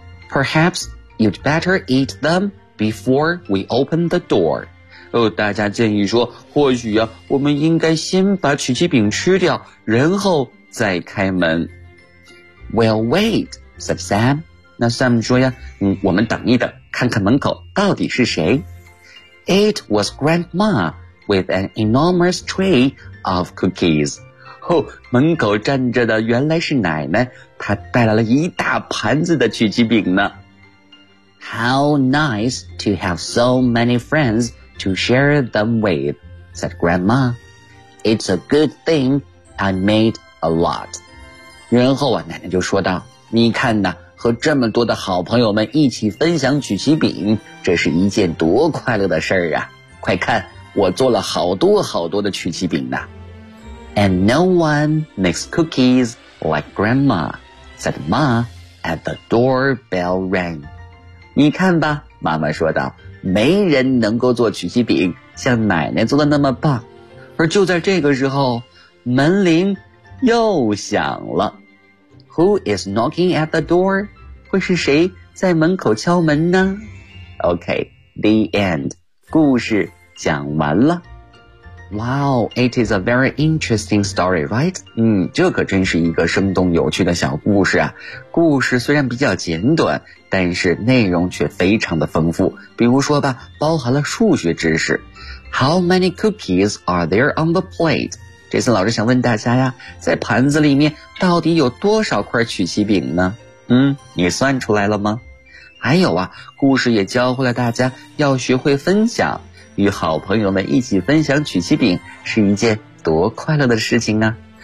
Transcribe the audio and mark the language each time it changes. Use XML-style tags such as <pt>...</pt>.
<en>Perhaps you'd better eat them. Before we open the door.</en> <zh>哦，大家建议说，或许啊，我们应该先把曲奇饼吃掉，然后再开门。</zh> <en>We'll wait, said Sam.</en> <zh>那 Sam 说呀，我们等一等，看看门口到底是谁。</zh> <en>It was Grandma with an enormous tray of cookies. 哦，门口站着的原来是奶奶，她带来了一大盘子的曲奇饼呢。 How nice to have so many friends to share them with, said Grandma. It's a good thing I made a lot.</en> <zh>然后啊，奶奶就说道，你看呢，和这么多的好朋友们一起分享曲奇饼，这是一件多快乐的事儿啊。快看，我做了好多好多的曲奇饼呢。</zh> <en>And no one makes cookies like Grandma, said Ma as the doorbell rang.</en> <zh>你看吧，妈妈说道，没人能够做曲奇饼像奶奶做的那么棒。而就在这个时候，门铃又响了。</zh> <en>Who is knocking at the door?</en> <zh>会是谁在门口敲门呢？</zh> <en>OK, the end.</en> <zh>故事讲完了。</zh> <en>Wow, it is a very interesting story, right?</en> <zh>这可真是一个生动有趣的小故事啊。故事虽然比较简短，但是内容却非常的丰富，比如说吧，包含了数学知识。</zh> <en>How many cookies are there on the plate?</en> <zh>这次老师想问大家呀，在盘子里面到底有多少块曲奇饼呢？你算出来了吗？还有啊，故事也教会了大家要学会分享，与好朋友们一起分享曲奇饼是一件多快乐的事情啊。</zh>